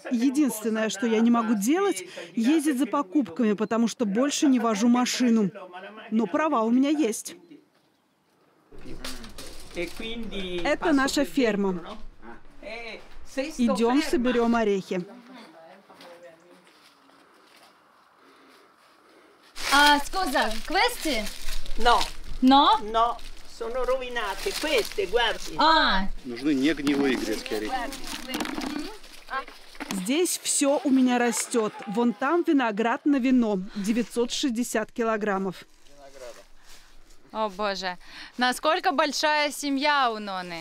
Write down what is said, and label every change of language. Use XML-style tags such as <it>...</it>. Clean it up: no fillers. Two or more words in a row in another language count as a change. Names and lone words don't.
<ru>Единственное, что я не могу делать, ездить за покупками, потому что больше не вожу машину. Но права у меня есть. Это наша ферма. Идем, соберем орехи.</ru> <it>Scusa, questi? No. No? No, sono rovinate. Queste, guardi.</it> <ru>Нужны не гнилые грецкие орехи. Здесь все у меня растет. Вон там виноград на вино. 960 килограммов. О боже. Насколько большая семья у Ноны?</ru>